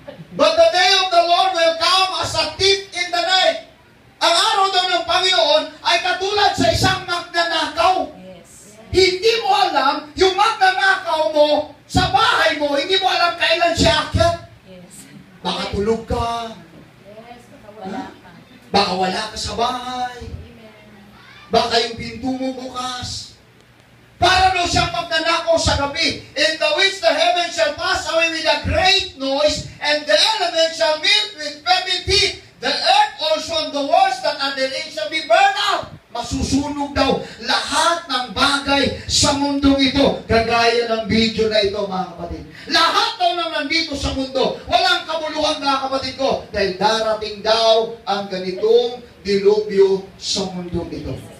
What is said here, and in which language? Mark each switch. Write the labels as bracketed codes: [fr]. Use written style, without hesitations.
[en] But the day of the Lord will come as a thief in the night. [tl] Ang araw daw ng Panginoon ay katulad sa isang magnanakaw. [en] Yes. [tl] Hindi mo alam, yung magnanakaw mo sa bahay mo, hindi mo alam kailan siya akyat. [en] Yes. [tl] Baka tulog ka, Yes. Wala ka. baka wala ka sa bahay, baka yung pinto mo bukas. Para daw siyang magnanakaw sa gabi. [en] In the which the heavens shall pass away with a great noise, and the elements shall melt with fervent heat. The earth also and the worlds that are therein shall be burned out. [tl] Masusunog daw lahat ng bagay sa mundong ito. Kagaya ng video na ito, mga kapatid. Lahat daw ng nandito sa mundo, walang kabuluhan, mga kapatid ko, dahil darating daw ang ganitong dilubyo sa mundong ito.